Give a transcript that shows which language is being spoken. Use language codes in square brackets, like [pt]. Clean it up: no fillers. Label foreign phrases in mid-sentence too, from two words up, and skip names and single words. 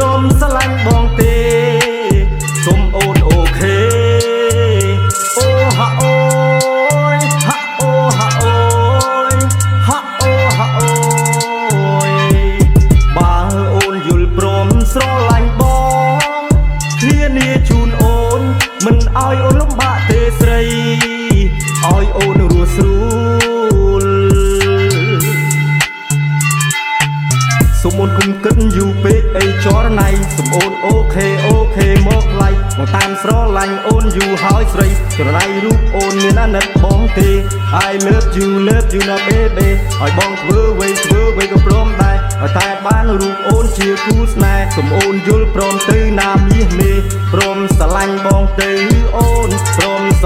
[km] មស្រឡាញ់បងទេសុំអូនអូខេអូហាអូយហាអូហាអូយហាអូហាអូយបើអូនយល់ព្រមស្រឡាញ់បងធានាជូនអូនមិនឲ្យអូនលំបាកទេស្រីឲ្យអូនរស់ស្រួល សុំអូនគុំគិតយូរពេកអីចរណៃសុំអូនអូខេមកថ្លៃមកតាមស្រឡាញ់អូនយូរហើយស្រីចរណៃរូបអូនមានអាណិតបងទេ [en] I love you [km] ណា baby ឲ្យបងធ្វើអ្វីក៏ព្រមដែរតែបានរូបអូនជាគូស្នេហ៍សុំអូនយល់ព្រមទៅណាមាសមេព្រមស្រឡាញ់បងទៅអូនព្រម